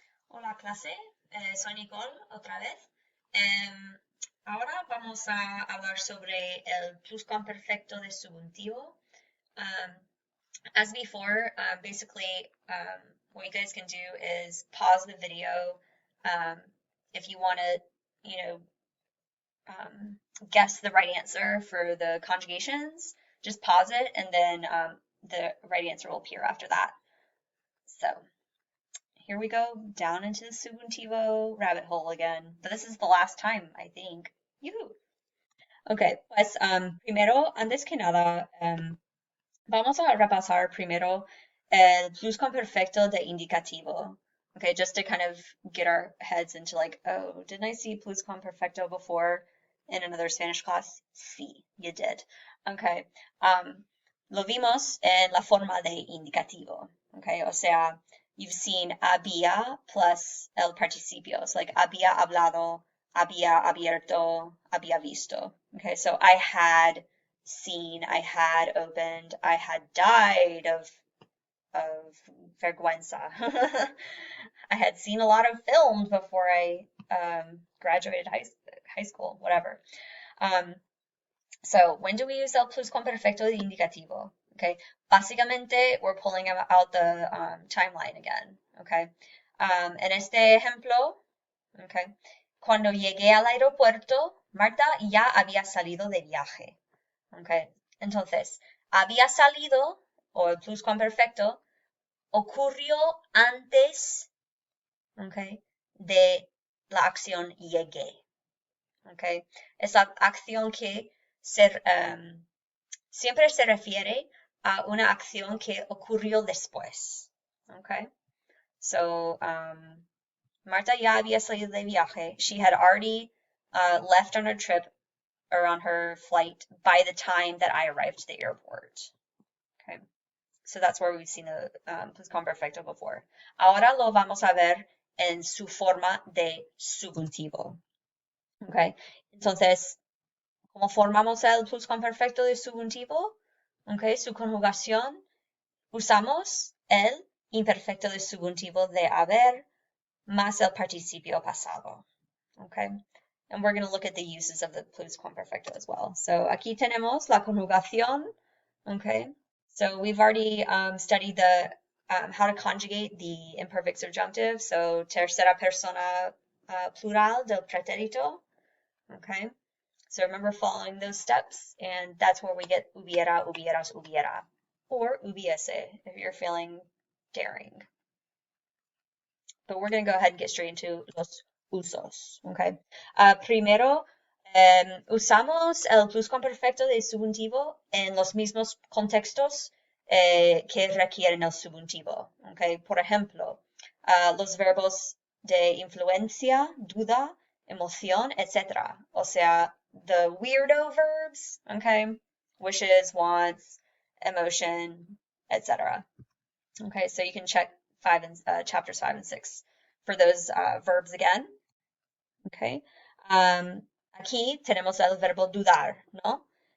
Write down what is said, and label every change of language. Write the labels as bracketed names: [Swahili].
[Spanish] Hola clase, soy Nicole otra vez. Ahora vamos a hablar sobre el pluscuamperfecto de subjuntivo. [English] Um, as before, basically what you guys can do is pause the video if you want to, you know, guess the right answer for the conjugations. Just pause it and then the right answer will appear after that. So here we go down into the subjuntivo rabbit hole again. But this is the last time, I think. Yoo-hoo. [Spanish] Ok, pues primero, antes que nada, vamos a repasar primero el pluscuamperfecto de indicativo. [English] Okay, just to kind of get our heads into like, oh, didn't I see pluscuamperfecto before in another Spanish class? Sí, you did. [Spanish] Okay, lo vimos en la forma de indicativo. [English] Okay, [Spanish] o sea, [English] you've seen había plus el participio. It's like [Spanish] había hablado, había abierto, había visto. [English] Okay, so I had seen, I had opened, I had died of vergüenza. I had seen a lot of films before I graduated high school, whatever. So when do we use el pluscuamperfecto de indicativo? Okay, básicamente we're pulling out the timeline again. [Spanish] Okay, en este ejemplo, okay, cuando llegué al aeropuerto, Marta ya había salido de viaje. Okay, entonces, había salido, o el pluscuamperfecto, ocurrió antes, okay, de la acción llegué. Okay, es la acción que siempre se refiere a una acción que ocurrió después. Okay, so Marta ya había salido de viaje. [English] She had already left on her trip or on her flight by the time that I arrived at the airport. Okay, so that's where we've seen the pluscuamperfecto before. [Spanish] Ahora lo vamos a ver en su forma de subjuntivo. Okay, entonces, ¿cómo formamos el pluscuamperfecto de subjuntivo? Okay, su conjugación, usamos el imperfecto de subjuntivo de haber más el participio pasado. [English] Okay, and we're going to look at the uses of the pluscuamperfecto as well. [Spanish] So aquí tenemos la conjugación. [English] Okay, so we've already studied the how to conjugate the imperfect subjunctive. [Spanish] So tercera persona plural del pretérito. [English] Okay, so remember following those steps, and that's where we get hubiera, hubieras, hubiera, or hubiese if you're feeling daring. But we're going to go ahead and get straight into [Spanish] los usos. Okay, primero usamos el pluscuamperfecto de subjuntivo en los mismos contextos que requieren el subjuntivo. Okay, por ejemplo, los verbos de influencia, duda, emoción, etc. O sea, [English] the weirdo verbs, okay, wishes, wants, emotion, etc. Okay, so you can check chapters 5 and 6 for those verbs again. Okay. [Spanish] Aquí tenemos el verbo dudar, ¿no?